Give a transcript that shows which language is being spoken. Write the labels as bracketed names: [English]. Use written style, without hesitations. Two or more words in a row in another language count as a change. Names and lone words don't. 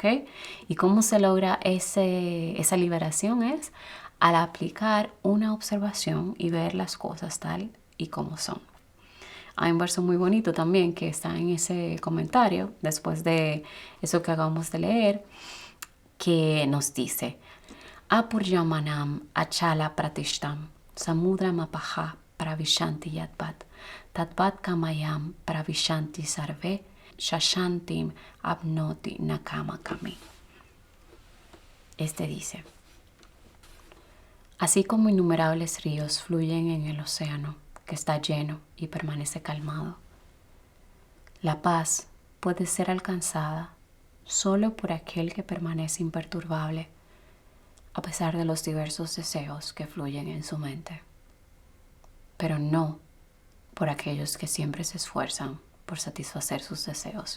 [Spanish] ¿Y cómo se logra esa liberación? Es al aplicar una observación y ver las cosas tal y como son. Hay un verso muy bonito también que está en ese comentario, después de eso que acabamos de leer, que nos dice: [Sanskrit] आपूर्यमाणम् अचल प्रतिष्ठं समुद्रम् आपः प्रविशन्ति यद्वत् तद्वत् कामा यं प्रविशन्ति सर्वे स शान्तिम् आप्नोति न काम कामी. [Spanish] Este dice: así como innumerables ríos fluyen en el océano que está lleno y permanece calmado, la paz puede ser alcanzada solo por aquel que permanece imperturbable a pesar de los diversos deseos que fluyen en su mente, pero no por aquellos que siempre se esfuerzan por satisfacer sus deseos.